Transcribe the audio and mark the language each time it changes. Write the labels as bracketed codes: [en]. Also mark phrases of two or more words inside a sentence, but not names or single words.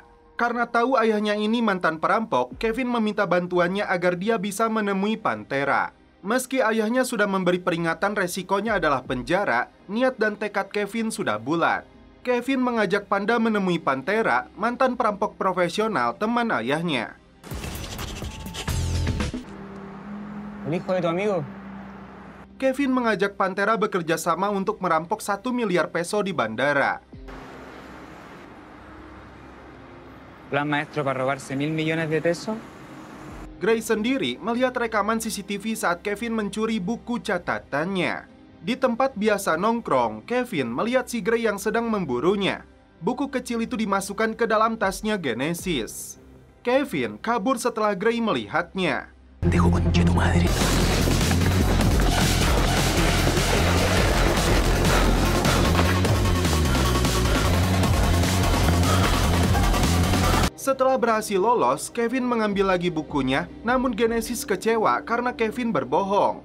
[id] Karena tahu ayahnya ini mantan perampok, Kevin meminta bantuannya agar dia bisa menemui Pantera. Meski ayahnya sudah memberi peringatan resikonya adalah penjara, niat dan tekad Kevin sudah bulat. Kevin mengajak Panda menemui Pantera, mantan perampok profesional teman ayahnya. [es] El hijo de tu amigo. [id] Kevin mengajak Pantera bekerja sama untuk merampok 1 miliar peso di bandara. [es] Plan maestro para robarse 1.000 millones de pesos. [id] Gray sendiri melihat rekaman CCTV saat Kevin mencuri buku catatannya. Di tempat biasa nongkrong, Kevin melihat si Gray yang sedang memburunya. Buku kecil itu dimasukkan ke dalam tasnya Genesis. Kevin kabur setelah Gray melihatnya. [es] Dejo conche tu madre. [id] Setelah berhasil lolos, Kevin mengambil lagi bukunya, namun Genesis kecewa karena Kevin berbohong.